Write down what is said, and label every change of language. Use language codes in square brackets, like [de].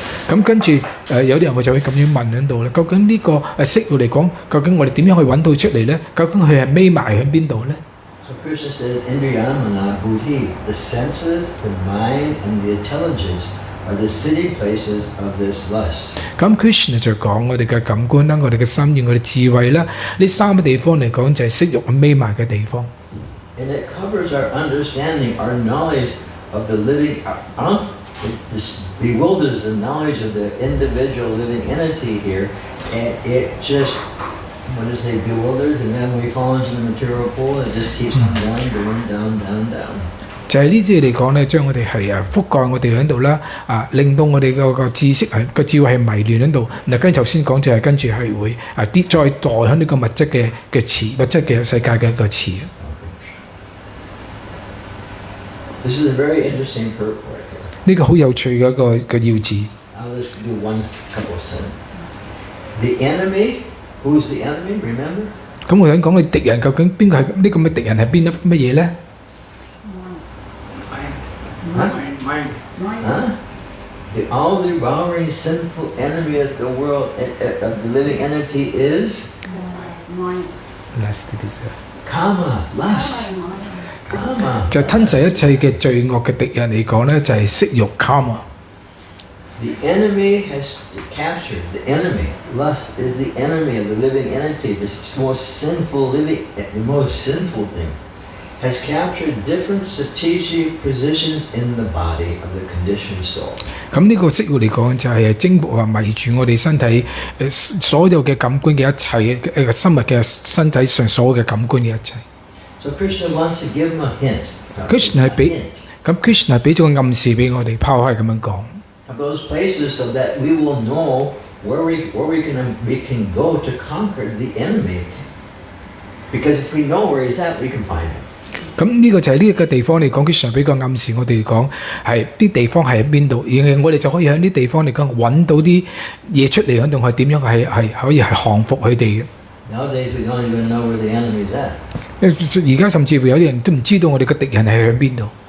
[yue] 咁跟住有啲人就會咁樣問喺度咧，究竟呢個色欲嚟講，究竟我哋點樣去揾到出嚟咧？究竟佢係匿埋喺邊度咧？ [en] So Krishna says, Indriyamana buddhi, the senses, the mind, and the intelligence are the sitting places of this lust. [yue] 咁 Krishna 就講我哋嘅感官啦，我哋嘅心意，我哋智慧啦，呢三個地方嚟講就係色欲匿埋嘅地方。 [en] And it covers our understanding, our knowledge of the living, this bewilders the knowledge of the individual living entity here, and it just, bewilders, and then we fall into the material pool, and it just keeps on down. [yue] 就係呢啲嚟講咧，將我哋係覆蓋我哋喺度啦，令到我哋個知識係個智慧係迷亂喺度。嗱，跟住頭先講就係跟住係會跌再墮喺呢個物質嘅池，物質嘅世界嘅一個池。 [en] This is a very interesting purport. [yue] 呢個好有趣嘅一個要旨。 [en] I'll just do one couple of sentences. The enemy, who's the enemy? Remember? [yue] 咁我想講嘅敵人究竟邊個係呢咁嘅敵人係邊乜嘢咧？ [en] The all-devouring sinful enemy of the world, of the living entity is last desire。 Kama, lust. Kama. [yue] 就吞噬一切嘅罪惡嘅敵人嚟講咧，就係色欲 karma。 [en] The enemy has captured, the enemy, lust is the enemy of the living entity, this most sinful the most sinful thing, has captured different strategic positions in the body of the conditioned soul. [yue] 咁呢個色欲嚟講就係征服啊迷住我哋身體所有嘅感官嘅一切生物嘅身體上所有嘅感官嘅一切。 [en] So Krishna wants to give him a hint. [yue] Krishna 係俾咁 Krishna 俾咗個暗示俾我哋，拋開咁樣講。 [en] Of those places so that we will know where we can go to conquer the enemy. Because if we know where he's at, we can find him. [yue] 咁呢個就係呢一個地方嚟講 ，Krishna 俾個暗示我哋講係啲地方係喺邊度，而我哋就可以喺啲地方嚟講揾到啲嘢出嚟，喺度係點樣係可以係降服佢哋嘅。 [en] Nowadays we don't even know where the enemy's at. [yue] 而家甚至乎有啲人都唔知道我哋嘅敵人係喺邊度。